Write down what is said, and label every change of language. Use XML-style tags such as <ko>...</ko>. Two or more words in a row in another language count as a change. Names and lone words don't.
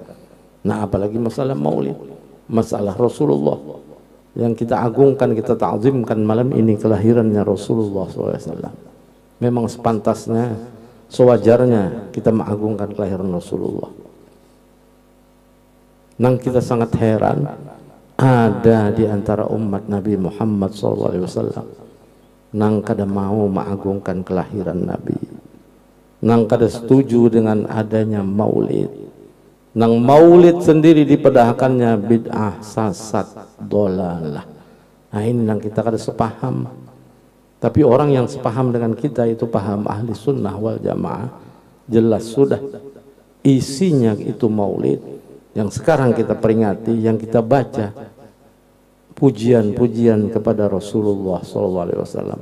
<id>Nah, apalagi masalah maulid, masalah Rasulullah yang kita agungkan, kita ta'zimkan malam ini kelahirannya Rasulullah SAW. Memang sepantasnya, sewajarnya kita mengagungkan kelahiran Rasulullah. Nang kita sangat heran, ada di antara umat Nabi Muhammad SAW</id> <bjn>nang kada mau</bjn> <id>mengagungkan kelahiran Nabi,</id> <bjn>nang kada setuju</bjn> <id>dengan adanya maulid, nang maulid sendiri dipedahkannya bid'ah, sesat, dolalah. Nah, ini</id> <bjn>nang kita kada</bjn> <id>sepaham. Tapi orang yang sepaham dengan kita itu paham ahli sunnah wal jamaah, jelas sudah isinya itu maulid. Yang sekarang kita peringati, yang kita baca pujian-pujian kepada Rasulullah SAW.</id>